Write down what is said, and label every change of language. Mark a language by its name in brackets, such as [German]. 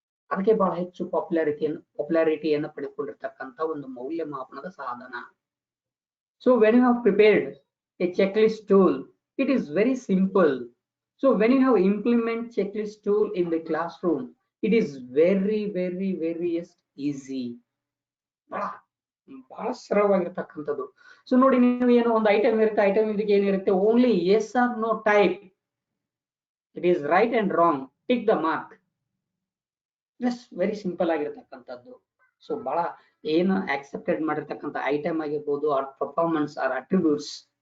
[Kannada] ಅದಕ್ಕೆ ಬಹಳ ಹೆಚ್ಚು ಪಾಪ್ಯುಲಾರಿಟಿಯನ್ನು ಪಡೆದುಕೊಂಡಿರ್ತಕ್ಕಂಥ ಒಂದು ಮೌಲ್ಯಮಾಪನದ ಸಾಧನ. [English] So when you have prepared a checklist tool, it is very simple. So when you have implement checklist tool in the classroom, it is very easy. [Kannada] ಬಹಳ ಸರಳವಾಗಿರ್ತಕ್ಕಂಥದ್ದು. So ನೋಡಿ ನೀವು ಏನೋ ಒಂದು ಐಟಮ್ ಇರುತ್ತೆ, ಐಟಮ್ ಇದಕ್ಕೆ ಏನಿರುತ್ತೆ, [English] Only yes or no type. It is right and wrong, tick the mark. Just very simple [Kannada] ಆಗಿರ್ತಕ್ಕಂಥದ್ದು. So ಬಹಳ ಏನು ಆಕ್ಸೆಪ್ಟೆಡ್ ಮಾಡಿರ್ತಕ್ಕಂಥ ಐಟಮ್ ಆಗಿರ್ಬೋದು, [English] Or performance or attributes.